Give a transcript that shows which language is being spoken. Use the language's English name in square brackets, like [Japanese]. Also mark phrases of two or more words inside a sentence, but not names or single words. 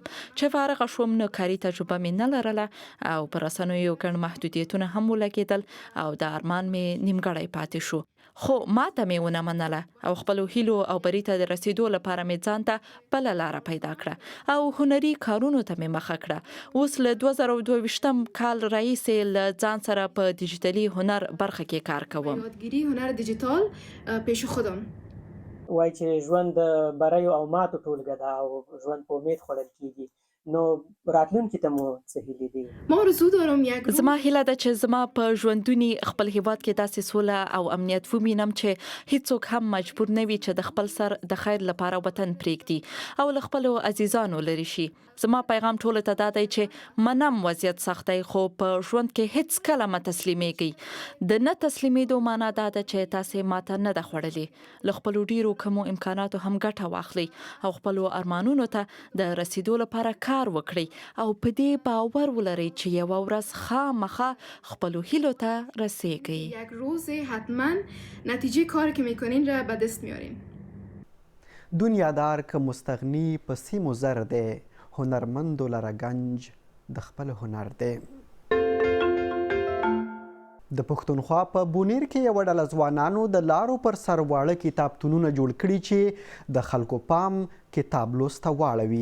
[Pashto] چې فارغه شوم نو کاري تجربه مې نه لرله او پر رسنیو ګڼ محدودیتونه هم ولګېدل او د ارمان مې نیمګړی پاتې شو. خو ماته مې ونه منله او خپلو هیلو او بري ته د رسیدو لپاره مې ځان ته بله لاره پیدا کړه او هنري کارونو ته مې مخه کړه. اوس له 2022 کال راهیسې له ځان سره په ډیجیټلي هنر برخه کې کار کوم. [Persian] یادگیری هنر دیجیتال پیش خودم. [Pashto] وای چې ژوند د بریو او ماتو ټولګه ده او ژوند په امید خوړل کیږي، نو راتلونکي ته مو څه هیلې دي؟ [Persian] ما آرزو دارم یک روز [Pashto] زما هیله ده چې زما په ژوندوني خپل هیواد کې داسې سوله او امنیت ووینم چې هیڅوک هم مجبور نه وي چې د خپل سر د خیر لپاره وطن پرېږدي او له خپلو عزیزانو لرې شي. زما پیغام ټولو ته دا دی چې منم وضعیت سخت دی، خو په ژوند کې هیڅ کله مه تسلیمیږئ. د نه تسلیمېدو معنا دا ده چې تاسې ماته نه ده خوړلې. له خپلو ډیرو کمو امکاناتو هم ګټه واخلئ او خپلو ارمانونو ته د رسیدو لپاره کار وکړئ او په دې باور ولرئ چې یوه ورځ خامخا خپلو هیلو ته رسیږئ. [Persian] یک روز حتما نتیجه کاری که میکنین را به دست میارین. [Pashto] دنیادار که مستغني په سیمو زر دی هنرمندو لره گنج د خپل هنر دی. د پښتونخوا په بونیر کې یوه ډله ځوانانو د لارو پر سر واړه کتابتونونه جوړ کړي چې د خلکو پام کتاب لوست ته واړوي.